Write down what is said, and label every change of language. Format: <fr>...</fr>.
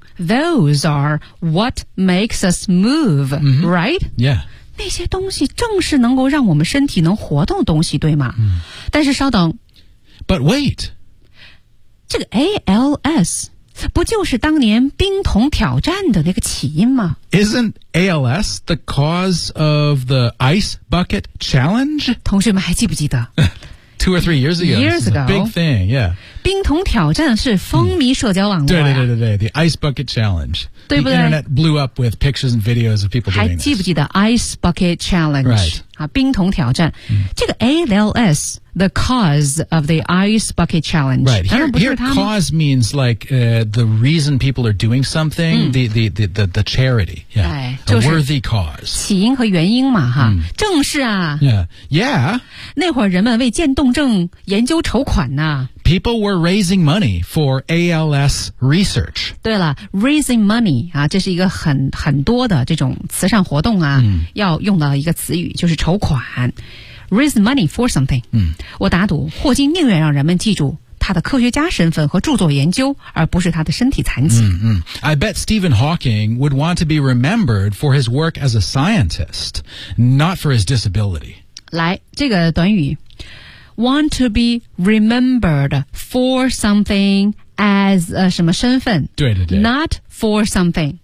<en>Those are what makes us move, right? Yeah.</en> <zh>那些东西正是能够让我们身体能活动的东西，对吗？但是稍等。</zh> <en>But wait.</en> <zh>这个 ALS 不就是当年冰桶挑战的那个起因吗？</zh> <en>Isn't ALS the cause of the ice bucket challenge?</en> <zh>同学们还记不记得</zh> <en>Two or three years ago. Big thing, yeah.</en> <zh>冰桶挑战是风靡社交网络呀。对对对对对 ，The Ice Bucket Challenge. 对不对</zh> <en>？The internet blew up with pictures and videos of people doing this.</en> <zh>还记不记得 Ice Bucket Challenge?</zh> <en>Right. 啊，</en> <zh>冰桶挑战。这个</zh> <en>ALS, the cause of the Ice Bucket Challenge. Right. Here, cause means like the reason people are doing something. The charity. Yeah.</en> <zh>就是</zh> <en>a worthy cause.</en> <zh>起因和原因嘛，哈。正是啊。</zh> <en>Yeah.</en> <zh>那会儿人们为渐冻症研究筹款呢。</zh> <en>People were raising money for ALS research.</en> <zh>对了 ,</zh> <en>raising money,</en> <zh>啊这是一个很多的这种慈善活动啊、要用到一个词语就是筹款。</zh> <en>Raise money for something.</en> <zh>我打赌霍金宁愿让人们记住他的科学家身份和著作研究而不是他的身体残疾。</zh> <en>I bet Stephen Hawking would want to be remembered for his work as a scientist, not for his disability.</en> <zh>来这个短语。</zh> <en>Want to be remembered for something as</en> <zh>什么身份？对对对。</zh> <en>Not for something.</en>